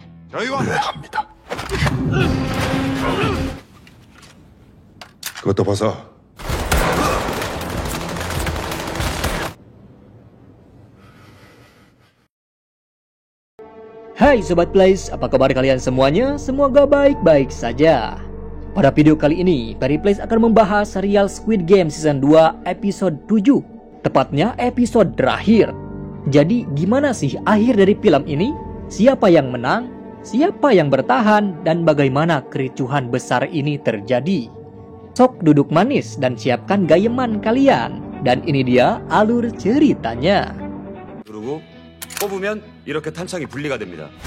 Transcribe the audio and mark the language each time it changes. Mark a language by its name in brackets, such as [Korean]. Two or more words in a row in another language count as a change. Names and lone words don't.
[Korean] 저희와 합니다. 그것도 벗어. [Indonesian] Hai Sobat Plays, apa kabar kalian semuanya? Semoga baik-baik saja. Pada video kali ini, Periplays akan membahas serial Squid Game Season 2 episode 7. Tepatnya episode terakhir. Jadi gimana sih akhir dari film ini? Siapa yang menang? Siapa yang bertahan? Dan bagaimana kericuhan besar ini terjadi? Sok duduk manis dan siapkan gayeman kalian. Dan ini dia alur ceritanya. [Korean] 누르고 뽑으면 이렇게 탄창이 분리가 됩니다.